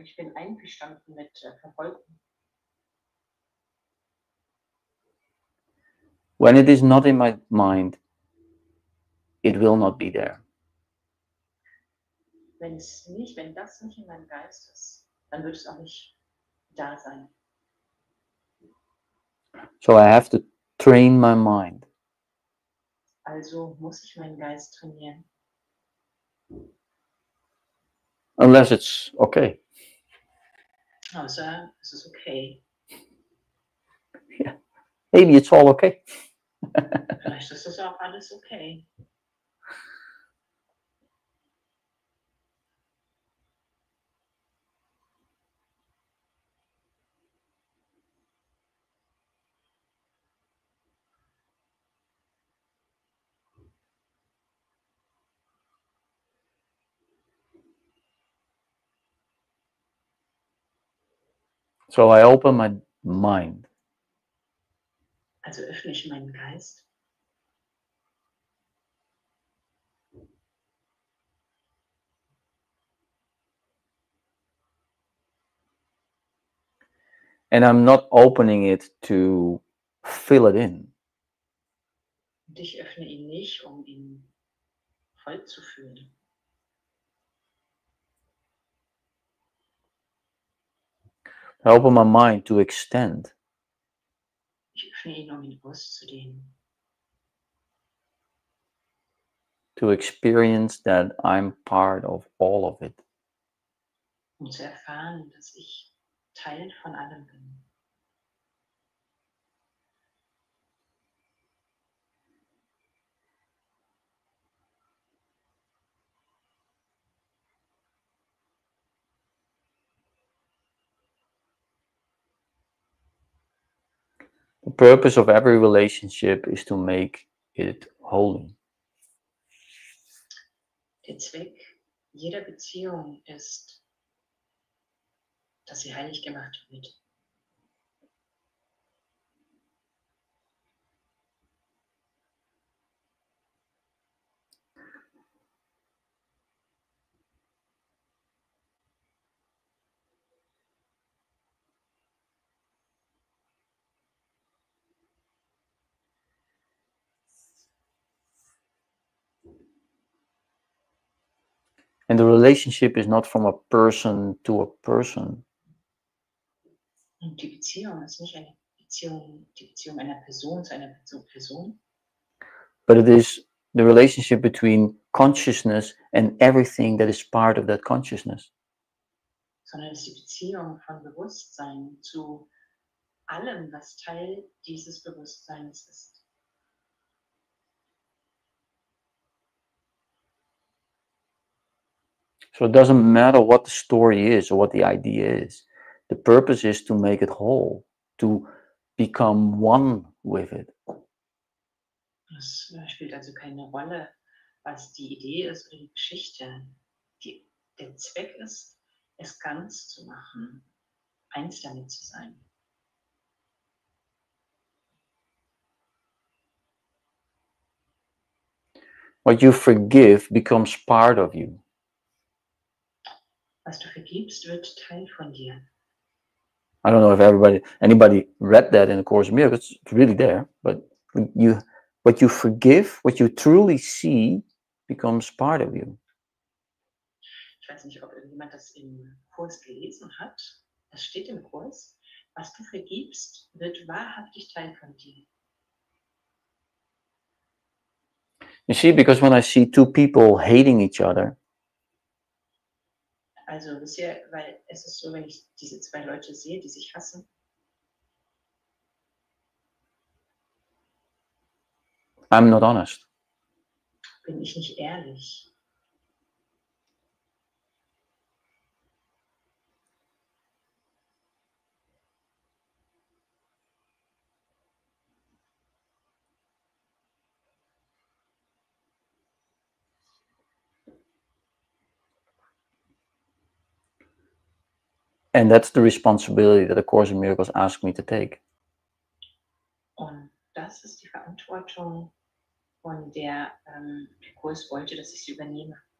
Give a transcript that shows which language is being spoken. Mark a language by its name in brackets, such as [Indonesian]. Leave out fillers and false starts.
[German] Ich bin einverstanden mit Verfolgung. [English] When it is not in my mind, it will not be there. [German] Wenn das nicht in meinem Geist ist, dann wird es auch nicht da sein. [English] So I have to train my mind. [German] Also muss ich meinen Geist trainieren. [English] Unless it's okay. [German] Außer es ist okay. [English] Yeah. Maybe it's all okay. [German] Vielleicht ist das auch alles okay. [English] So I open my mind. [German] Also öffne ich meinen Geist. [English] And I'm not opening it to fill it in. [German] Und ich öffne ihn nicht, um ihn voll zu füllen. [English] I open my mind to extend. [German] Ich öffne ihn, um ihn auszudehnen. [English] To experience that I'm part of all of it. [German] Um zu erfahren, dass ich Teil von allem bin. [English] The purpose of every relationship is to make it holy. [German] Der Zweck jeder Beziehung ist, dass sie heilig gemacht wird. [English] And the relationship is not from a person to a person. [German] Und die Beziehung ist nicht eine Beziehung, die Beziehung einer Person zu einer Person. [English] But it is the relationship between consciousness and everything that is part of that consciousness. [German] Sondern es ist die Beziehung von Bewusstsein zu allem, was Teil dieses Bewusstseins ist. [English] So it doesn't matter what the story is or what the idea is. The purpose is to make it whole, to become one with it. [German] Es spielt also keine Rolle, was die Idee ist oder die Geschichte. Der Zweck ist, es ganz zu machen, eins damit zu sein. [English] What you forgive becomes part of you. [German] Was du vergibst, wird Teil von dir. [English] I don't know if anybody read that in the Course in Miracles. It's really there. But what you forgive, what you truly see, becomes part of you. [German] Ich weiß nicht, ob irgendjemand das im Kurs gelesen hat. Das steht im Kurs. Was du vergibst, wird wahrhaftig Teil von dir. [English] You see, because when I see two people hating each other, [German] Also wisst ihr, weil es ist so, wenn ich diese zwei Leute sehe, die sich hassen, [English] I'm not honest. [German] bin ich nicht ehrlich. [English] And that's the responsibility that the Course in Miracles asked me to take. [German] Und das ist die Verantwortung, von der der Kurs wollte, dass ich sie übernehme.